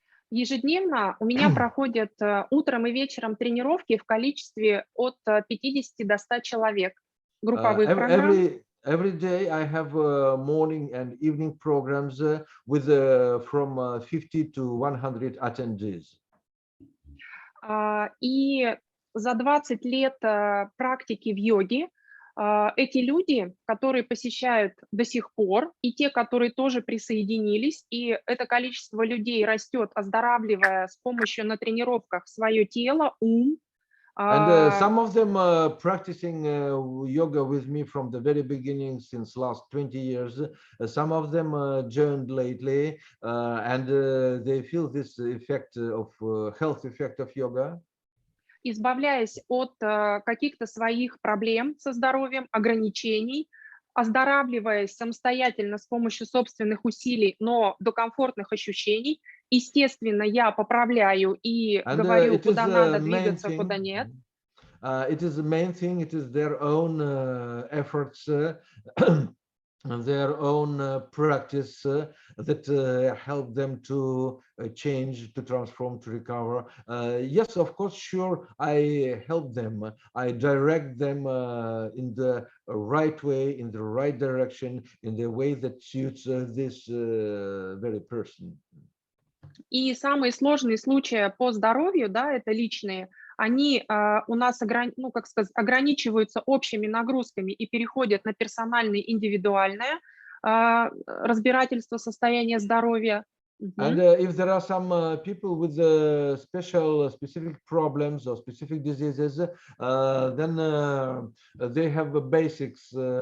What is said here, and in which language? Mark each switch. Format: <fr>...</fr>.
<ru>Ежедневно у меня проходят утром и вечером тренировки в количестве от 50 до 100 человек, групповых программ.</ru> <en>Every day I have morning and evening programs with from 50 to 100 attendees.</en> <ru>И за 20 лет практики в йоге эти люди, которые посещают до сих пор, и те, которые тоже присоединились, и это количество людей растет, оздоравливая с помощью на тренировках свое тело, ум.</ru> <en>And some of them practicing yoga with me from the very beginning, since last 20 years. Some of them joined lately, and they feel this effect of health effect of yoga.</en> <ru>Избавляясь от каких-то своих проблем со здоровьем, ограничений, оздоравливаясь самостоятельно с помощью собственных усилий, но до комфортных ощущений. Естественно, я поправляю и говорю, куда надо двигаться, куда нет.</ru> <en>It is the main thing. It is their own efforts, their own practice that help them to change, to transform, to recover. Yes, of course, sure, I help them. I direct them in the right way, in the right direction, in the way that suits this very person.</en> <ru>И самые сложные случаи по здоровью, да, это личные, они у нас ну, как сказать, ограничиваются общими нагрузками и переходят на персональное, индивидуальное разбирательство состояния здоровья.</ru> <en>And if there are some people with specific problems or specific diseases, then they have basics.</en>